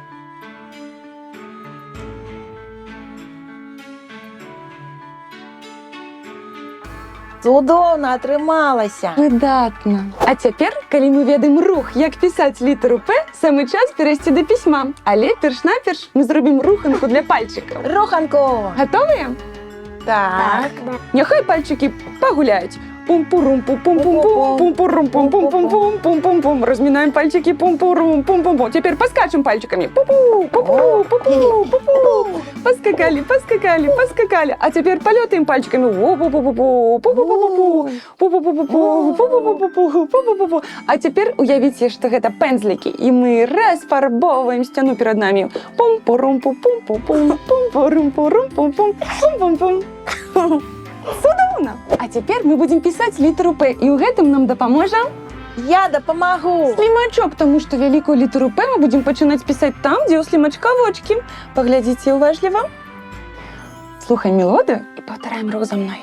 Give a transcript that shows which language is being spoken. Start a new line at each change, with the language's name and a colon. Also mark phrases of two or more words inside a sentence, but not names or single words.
Belarusian: Цудоўна атрымалася. Выдатна. А цяпер, калі мы ведаем рух, як пісаць літару П, самы час перайсці да пісьма. Але перш-наперш мы зробім руханку для пальчикаў. Руханку. Гатовыя? Так. Няхай пальчики погуляють. Пум-пурум-пум-пум-пум-пум, пум-пурум-пум-пум-пум-пум, пум-пум-пум.
Russian: Разминаем пальчики, пум-пурум, пум-пум-пум. Теперь поскачем пальчиками. Пу-пу, пу-пу, пу-пу, пу-пу. Поскакали, поскакали, поскакали. А теперь полетаем пальчиками. Пу-пу-пу-пу, пу-пу-пу-пу, пу-пу-пу-пу, пу-пу-пу-пу, пу-пу-пу-пу. А теперь уявите, что это пензлики, и мы расфарбовываем стену перед нами. Пум-пурум-пум-пум-пум, пум-пурум-пурум-пум-пум, пум-пум-пум.
Belarusian: Цудоўна! А цяпер мы будзем пісаць літару П, і ў гэтым нам дапаможа Я дапамагу. слімачок, таму што вялікую літару П мы будзем пачынаць пісаць там, дзе ў слімачка вочкі. Паглядзіце уважліва. Слухай мелодыю і паўтараем рух за мной.